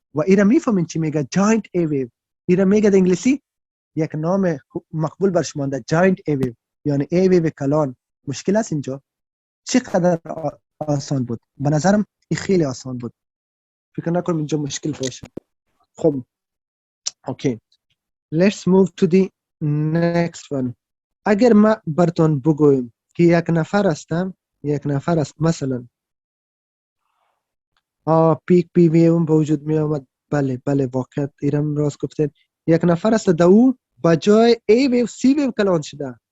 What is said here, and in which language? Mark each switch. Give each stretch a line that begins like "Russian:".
Persian: و اینا میفهمین چی میگه؟ جاینت ای ویو. اینا میگه در انگلیسی یک نام مقبول برش مانده، جاینت ای ویو، یعنی ای ویو کلان. مشکل است اینجا؟ چقدر آسان بود؟ به نظرم این خیلی آسان بود، فکر نکنم اینجا مشکل باشه.
English: خب okay, let's move to the next one.
Persian: اگر ما براتون بگویم که یک نفر است مثلا پیک پی وی اون به وجود می آمد، بله واقعا ایرم راست گفتید. یک نفر است در او با جای ای ویو سی ویو کلان شده.